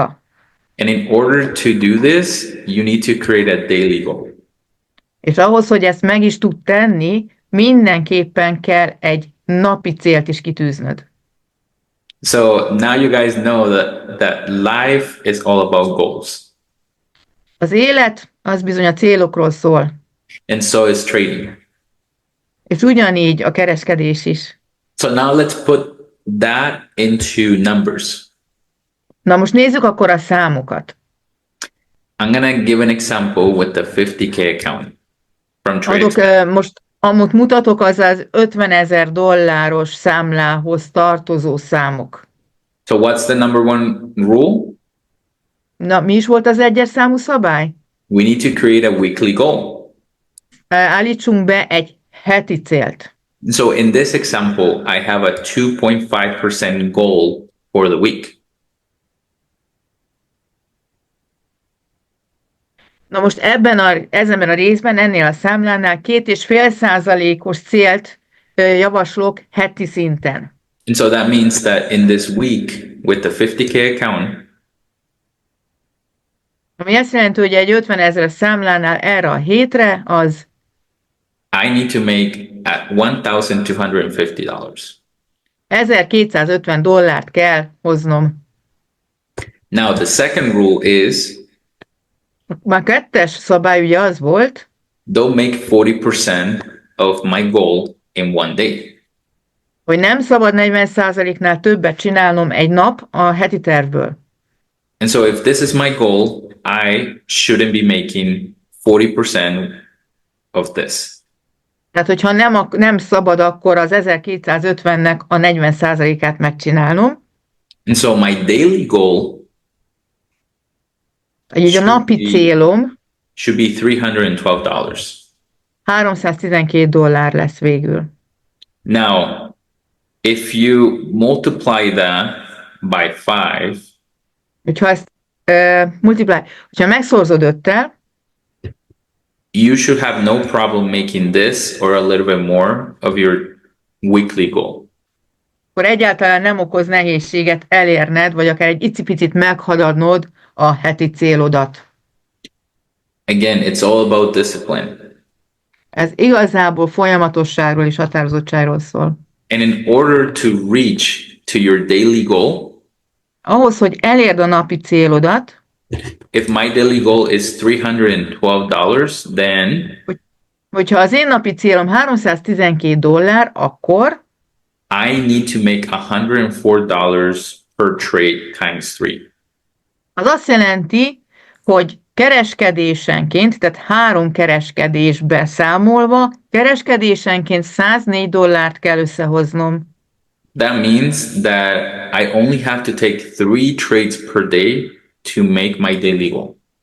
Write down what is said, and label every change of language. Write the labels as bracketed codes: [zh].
[en] And in order to do this, you need to create a daily goal. [hu] És ahhoz, hogy ezt meg is tud tenni, mindenképpen kell egy napi célt is kitűznöd. [en] So now you guys know that life is all about goals. [hu] Az élet az bizony a célokról szól, [en] And so is trading. [hu] és ugyanígy a kereskedés is. [en] So now let's put that into numbers. [hu] Na most nézzük akkor a számokat. [en] I'm going to give an example with the 50K account from [hu] Adok, [en] TradeX. [hu] most amit mutatok, az az $50,000 számlához tartozó számok. [en] So what's the number one rule? [hu] Na, mi is volt az egyes számú szabály? [en] We need to create a weekly goal. [hu] Állítsunk be egy heti célt. [en] So in this example, I have a 2.5% goal for the week. [hu] Na most ezenben a részben, ennél a számlánál 2,5%-os célt javaslok heti szinten. [en] And so that means that in this week with the 50K account, [hu] Ami azt jelenti, hogy egy 50,000 számlánál erre a hétre az [en] I need to make at $1,250. [hu] $1,250 kell hoznom. [en] Now the second rule is [hu] Már kettes szabály ugye az volt, [en] don't make 40% of my goal in one day. [hu] hogy nem szabad 40%-nál többet csinálnom egy nap a heti tervből. [en] And so if this is my goal, I shouldn't be making 40% of this. [hu] Tehát, hogyha nem szabad, akkor az 1,250-nek a 40%-át megcsinálnom. [en] And so my daily goal [hu] Így a napi célom [en] should be $312. [hu] $312 lesz végül. [en] Now, if you multiply that by 5, [hu] Hogyha ezt hogyha megszorzod 5-tel, [en] you should have no problem making this or a little bit more of your weekly goal. [hu] akkor egyáltalán nem okoz nehézséget elérned, vagy akár egy icipicit meghaladnod a heti célodat. [en] Again, it's all about discipline. [hu] Ez igazából folyamatosságról és határozottságról szól. [en] And in order to reach to your daily goal, [hu] Ahhoz, hogy elérd a napi célodat, [en] if my daily goal is $312, then [hu] hogyha az én napi célom $312, akkor [en] I need to make $104 per trade times 3. [hu] az azt jelenti, hogy kereskedésenként, tehát 3 kereskedésbe számolva, kereskedésenként $104 kell összehoznom. [en] That means that I only have to take 3 trades per day to make my daily goal.